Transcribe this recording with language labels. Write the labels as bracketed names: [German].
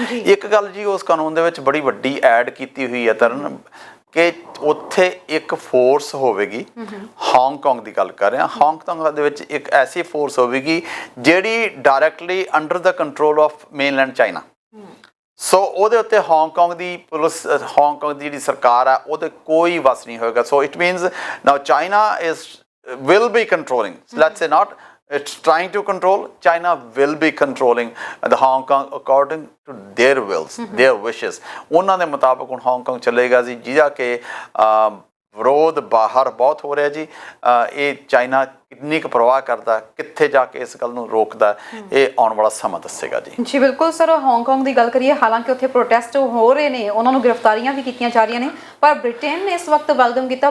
[Punjabi] ਇੱਕ ਗੱਲ ਜੀ ਉਸ ਕਾਨੂੰਨ ਦੇ ਵਿੱਚ ਬੜੀ ਵੱਡੀ ਐਡ ਕੀਤੀ ਹੋਈ ਹੈ ਤਰਨ, ਕਿ ਉੱਥੇ ਇੱਕ ਫੋਰਸ ਹੋਵੇਗੀ। ਹਾਂਗਕਾਂਗ ਦੀ ਗੱਲ ਕਰ ਰਿਹਾ, ਹਾਂਗਕਾਂਗ ਦੇ ਵਿੱਚ ਇੱਕ ਐਸੀ ਫੋਰਸ ਹੋਵੇਗੀ ਜਿਹੜੀ [English] Directly under the control of mainland China. [Punjabi] ਸੋ ਉਹਦੇ ਉੱਤੇ ਹਾਂਗਕਾਂਗ ਦੀ ਪੁਲਿਸ, ਹਾਂਗਕਾਂਗ ਦੀ ਜਿਹੜੀ ਸਰਕਾਰ ਆ, ਉਹਦੇ ਕੋਈ ਵਸ ਨਹੀਂ ਹੋਏਗਾ। [English] So it means now China will be controlling, let's say not it's trying to control, China will be controlling the Hong Kong according to their wills, their wishes। [Punjabi] ਉਹਨਾਂ ਦੇ ਮੁਤਾਬਕ ਹੁਣ ਹਾਂਗਕਾਂਗ ਚੱਲੇਗਾ ਜੀ, ਜਿਹਦਾ ਕਿ ਵਿਰੋਧ ਬਾਹਰ ਬਹੁਤ ਹੋ ਰਿਹਾ ਜੀ। ਇਹ ਚਾਈਨਾ ਕਿੰਨੀ ਕੁ ਪਰਵਾਹ ਕਰਦਾ, ਕਿੱਥੇ ਜਾ ਕੇ ਇਸ ਗੱਲ ਨੂੰ ਰੋਕਦਾ, ਇਹ ਆਉਣ ਵਾਲਾ ਸਮਾਂ ਦੱਸੇਗਾ ਜੀ। ਜੀ ਬਿਲਕੁਲ ਸਰ, ਹਾਂਗਕਾਂਗ ਦੀ ਗੱਲ ਕਰੀਏ, ਹਾਲਾਂਕਿ ਉੱਥੇ ਪ੍ਰੋਟੈਸਟ ਹੋ ਰਹੇ ਨੇ, ਉਹਨਾਂ ਨੂੰ ਗ੍ਰਿਫਤਾਰੀਆਂ ਵੀ ਕੀਤੀਆਂ ਜਾ ਰਹੀਆਂ ਨੇ, ਪਰ ਬ੍ਰਿਟੇਨ ਨੇ ਇਸ ਵਕਤ ਵੈਲਕਮ ਕੀਤਾ।